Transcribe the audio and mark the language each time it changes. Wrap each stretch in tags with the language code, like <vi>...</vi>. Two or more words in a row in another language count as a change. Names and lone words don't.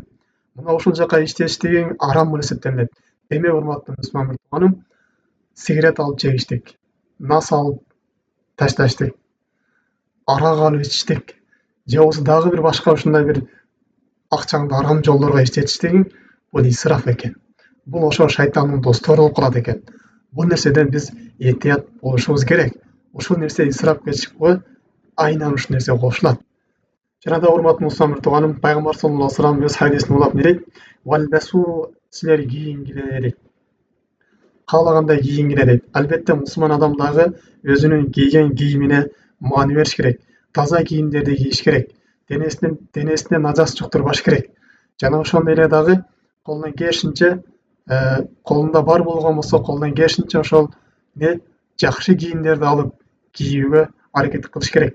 <ky>Мына ушул жака иштетиштигиң арам болуп эсептелинет. Демек, урматтуу мусулман тууганым, сигарет алып чегиштик, нас алып ташташтык, арак алып ичиштик, же болбосо дагы бир башка ушундай бир акчаңды арам жолдорго иштетиштигиң бул исраф экен. Бул ошо шайтандын достору болуп калат экен. Бул нерседен биз этият болушубуз керек. Ушул нерсе исрапкерчиликке айынан ушул нерсе кошулат. Жана да урматтуу мусулман тууганым, пайгамбар</ky> <ar>صلى الله عليه وسلم</ar> <ky>өз хадисинде улап не дейт? Вальбасу, силер кийингиле дейт. Каалагандай кийингиле дейт. Албетте мусулман адам дагы өзүнүн кийген кийимине маани бериш керек. Таза кийимдерди кийиш керек. Денесине нажас жуктурбаш керек. Жана ошондой эле дагы колунан келишинче, колунда бар болгон болсо, колунан келишинче ошол жакшы кийимдерди алып кийүүгө аракет кылыш керек.</ky>